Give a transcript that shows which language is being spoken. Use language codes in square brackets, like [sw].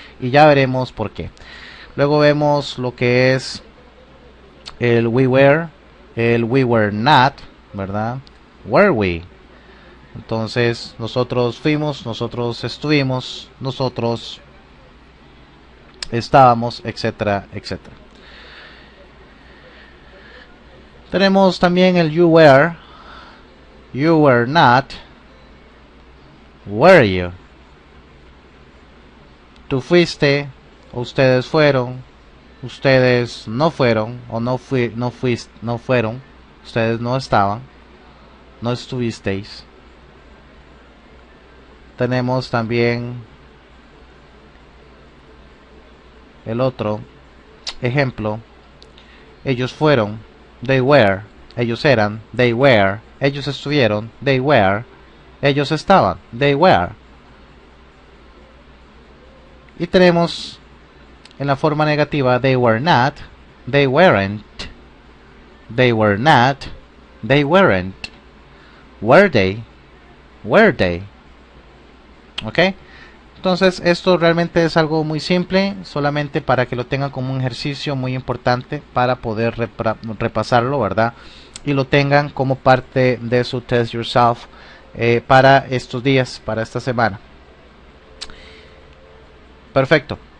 [es] Y ya veremos por qué. Luego vemos lo que es el [en] we were, [es] el [en] we were not, [es] ¿verdad? [en] Were we. [es] Entonces nosotros fuimos, nosotros estuvimos, nosotros estábamos, etcétera, etcétera. Tenemos también el [en] you were not, were you. [es] Tú fuiste, ustedes fueron, ustedes no fueron, o no fueron, ustedes no estaban, no estuvisteis. Tenemos también el otro ejemplo. Ellos fueron, [en] they were. [es] Ellos eran, they were. Ellos estuvieron, [en] they were. [es] Ellos estaban, they were. Y tenemos en la forma negativa [en] they were not, they weren't, they were not, they weren't, were they, were they. [es] ¿Ok? Entonces esto realmente es algo muy simple, solamente para que lo tengan como un ejercicio muy importante para poder repasarlo, ¿verdad? Y lo tengan como parte de su [en] test yourself [es] para estos días, para esta semana. Perfecto.